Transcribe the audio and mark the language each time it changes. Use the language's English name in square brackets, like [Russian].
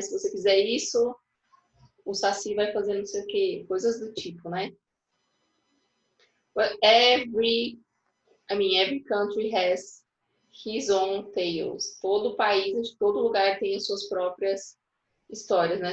[Portuguese] Se você fizer isso, o saci vai fazer não sei o quê, coisas do tipo, né? [English] But every country has his own tales. [Portuguese] Todo país, todo lugar tem as suas próprias histórias, né?